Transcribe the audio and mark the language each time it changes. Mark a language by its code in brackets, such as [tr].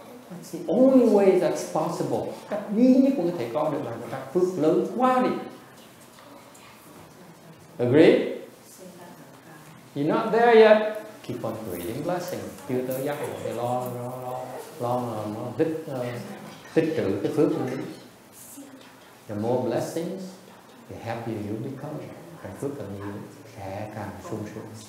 [en] It's the only way that's possible. [vi] Cách duy nhất của có thể có được là các phước lớn quá đi. [en] Agree? You're not there yet. Keep on creating blessing. [vi] Chưa tới giác ngộ thì lo mà nó tích trữ cái phước lên. [en] The more blessings, the happier you become. [vi] Càng phước càng nhiều, sẽ càng sung sướng.